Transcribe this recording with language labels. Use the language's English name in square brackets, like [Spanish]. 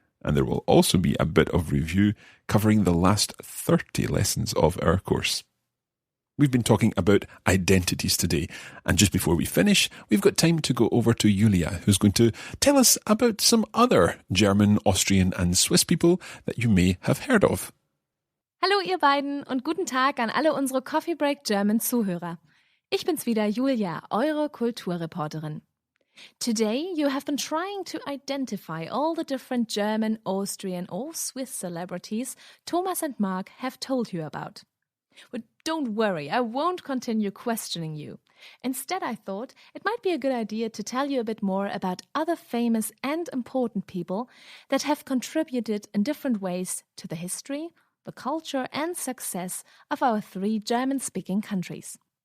[English] And there will also be a bit of review covering the last 30 lessons of our course. We've been talking about identities today. And just before we finish, we've got time to go over to Yulia, who's going to tell us about some other German, Austrian and Swiss people that you may have heard of. [German] Hallo ihr beiden und guten Tag an alle unsere Coffee Break German Zuhörer. Ich bin's wieder, Yulia, eure Kulturreporterin. [English] Today you have been trying to identify all the different German, Austrian or Swiss celebrities Thomas and Mark have told you about. But don't worry, I won't continue questioning you. Instead, I thought it might be a good idea to tell you a bit more about other famous and important people that have contributed in different ways to the history, the culture and success of our 3 German-speaking countries.